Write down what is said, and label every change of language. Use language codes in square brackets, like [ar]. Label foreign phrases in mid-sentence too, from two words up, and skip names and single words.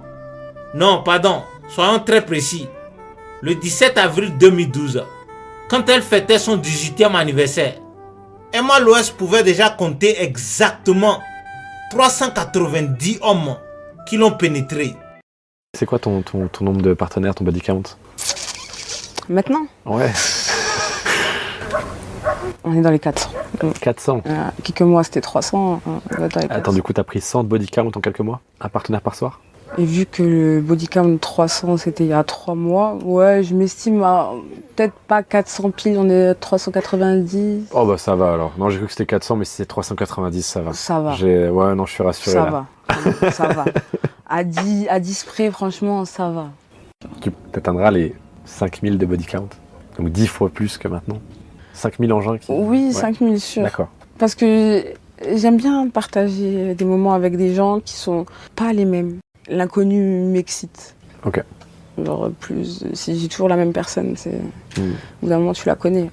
[fr] Non, pardon, soyons très précis. Le 17 avril 2012, quand elle fêtait son 18e anniversaire, Emma Loès pouvait déjà compter exactement 390 hommes qui l'ont pénétré. C'est quoi ton nombre de partenaires, ton [en] body count? [fr] Maintenant, Ouais, on est dans les 400. 400. Quelques mois, c'était 300. On va dans les 400. Attends, du coup, t'as pris 100 de [en] body count [fr] en quelques mois? Un partenaire par soir? Et vu que le [en] body count [fr] 300, c'était il y a 3 mois, ouais, je m'estime à peut-être pas 400 piles, on est à 390. Oh bah ça va alors. Non, j'ai cru que c'était 400, mais si c'est 390, ça va. Ça va. Ouais, non, je suis rassuré Ça là. va, ça va. À 10 près, franchement, ça va. Tu atteindras les 5000 de [en] body count. [fr] Donc 10 fois plus que maintenant. 5000 engins qui... Oui, Ouais. 5000 sûr. D'accord. Parce que j'aime bien partager des moments avec des gens qui sont pas les mêmes. L'inconnu m'excite. Ok. Genre plus, si j'ai toujours la même personne, c'est... Au bout d'un moment, tu la connais.